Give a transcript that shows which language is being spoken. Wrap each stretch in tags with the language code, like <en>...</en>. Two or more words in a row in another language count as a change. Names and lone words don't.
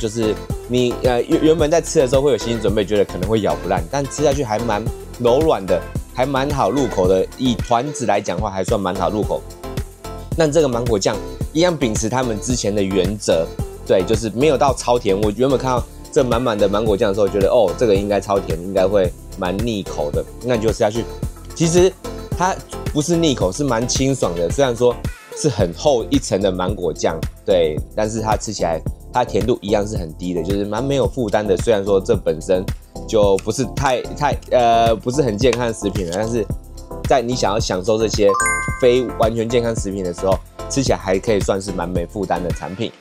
<zh>就是你原本在吃的時候會有心理準備，覺得可能會咬不爛，但吃下去還蠻柔軟的，還蠻好入口的。以團子來講的話，還算蠻好入口。那這個芒果醬一樣秉持他們之前的原則，對，就是沒有到超甜。我原本看到這滿滿的芒果醬的時候，覺得哦，這個應該超甜，應該會蠻膩口的。那你就吃下去，其實它不是膩口，是蠻清爽的。雖然說是很厚一層的芒果醬，對，但是它吃起來它的甜度一樣是很低的，就是蠻沒有負擔的。雖然說這本身就不是不是很健康的食品了，但是在你想要享受这些非完全健康食品的时候，吃起来還可以算是蠻沒負擔的產品。</zh>